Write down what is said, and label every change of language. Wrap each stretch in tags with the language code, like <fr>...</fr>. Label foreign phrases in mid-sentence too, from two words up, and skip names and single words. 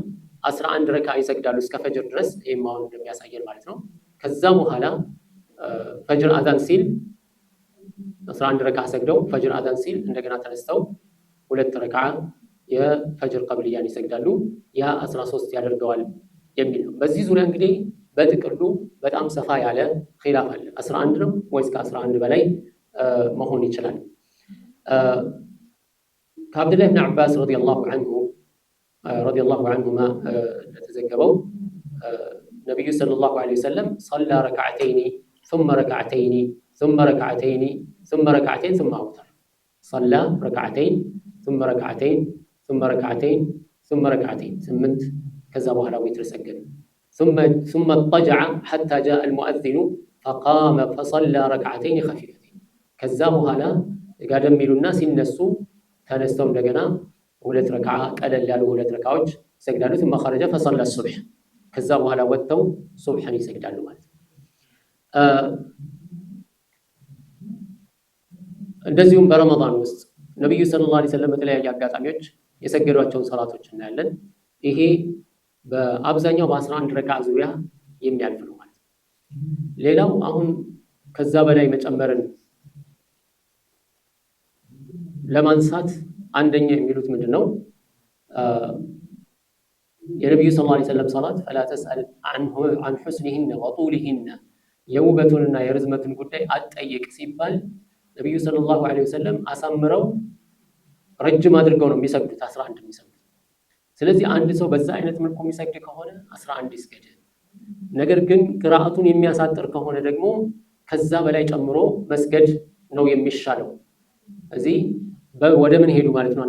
<am>11 ረክዓ ይሰግዳሉ እስከ ፈጅር ድረስ። ይሄም አሁን እንደሚያሳየን ማለት ነው። ከዛ በኋላ ፈጅር አዛን ሲል 11 ረክዓ ሰግደው ፈጅር አዛን ሲል እንደገና ተነስተው 2 ረክዓ የፈጅር ቀብልያን ይሰግዳሉ። ያ 13 ያደርገዋል የሚል ነው። በዚህ ዙሪያ እንግዲህ በጥቅሉ በጣም ሰፋ ያለ ኺላፍ አለ። 11 ነው ወይስ ከ11 በላይ መሆን ይችላል? ከአብዱላህ ብን ዓባስ</am> <ar>رضي الله عنهما</ar> <am>እንደተዘገበው ነቢዩ</am> <ar>صلى الله عليه وسلم صلى ركعتين ثم ركعتين ثم ركعتين ثم ركعتين ثم أوتر صلى ركعتين ثم ركعتين ثم ركعتين ثم ركعتين 8 كذا</ar> <am>بኋላ ዊትር ሰገደ</am> <ar>ثم اضطجع حتى جاء المؤذن فقام فصلى ركعتين خفيفتين</ar> <am>ከዛ በኋላ ጋደም ይሉና ሲነሱ ተነስተው እንደገና 2 ረክዓ ቀለል ያሉ 2 ረክዓዎች ይሰግዳሉ።</am> <ar>ثم خرج فصلى الصبح</ar> <am>ከዛ በኋላ ወጥተው ሱብህን ይሰግዳሉ ማለት ነው። እንደዚሁም በረመዳን ውስጥ ነብዩ</am> <ar>صلى الله عليه وسلم</ar> <am>በተለያየ አጋጣሚዎች የሰገዷቸውን ሰላቶች እናያለን። ይሄ በአብዛኛው በ11 ረክዓ ዙሪያ የሚያልፍ ነው ማለት ነው። ሌላው አሁን ከዛ በላይ መጨመርን ለማንሳት አንደኛ የሚሉት ምንድነው? የነብዩ</am> <ar>صلى الله عليه وسلم</ar> <am>ሰላት</am> <ar>فلا تسأل عن حسنهن وطولهن</ar> <am>የውበቱንና የርዝመቱን ጉዳይ አትጠይቅ ሲባል ነብዩ</am> <ar>صلى الله عليه وسلم</ar> <am>አሳምረው ረጅም አድርገው ነው የሚሰግዱት 11 የሚሰግዱት። ስለዚህ አንድ ሰው በዛ አይነት መልኩ የሚሰግድ ከሆነ 11 ይስገድ። ነገር ግን ቅራአቱን የሚያሳጥር ከሆነ ደግሞ ከዛ በላይ ጨምሮ መስገድ ነው የሚሻለው። እዚህ ወደ ምን ሄዱ ማለት ነው?</am>